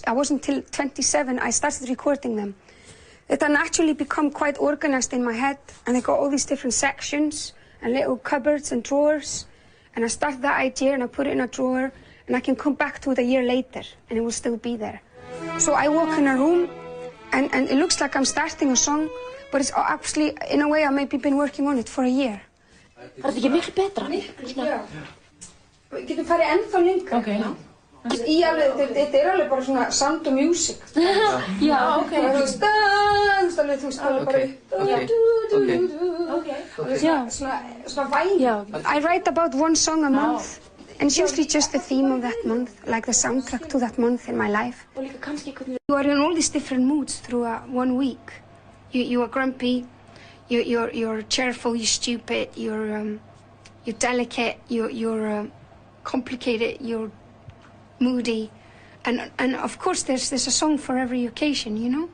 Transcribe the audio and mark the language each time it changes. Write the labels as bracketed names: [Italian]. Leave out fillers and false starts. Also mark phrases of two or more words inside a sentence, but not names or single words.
[English] I wasn't until 27 I started recording them. That I naturally become quite organized in my head, and I got all these different sections and little cupboards and drawers. And I started that idea and I put it in a drawer, and I can come back to it a year later and it will still be there. So I walk in a room and it looks like I'm starting a song, but it's actually, in a way, I've maybe been working on it for a year. [Icelandic] Var þetta ekki miklu betra? Miklu, já. Við getum farið ennþá lengra. Okay. Þetta alveg bara svona [English] sound of music. [Icelandic] Já, ok. Þú veist, alveg bara svona væn. [English] I write about one song a month, and it's usually just the theme of that month, like the soundtrack to that month in my life. You are in all these different moods through one week. You are grumpy, you're cheerful, you're stupid, you're delicate, you're complicated, you're moody, and of course there's a song for every occasion, you know?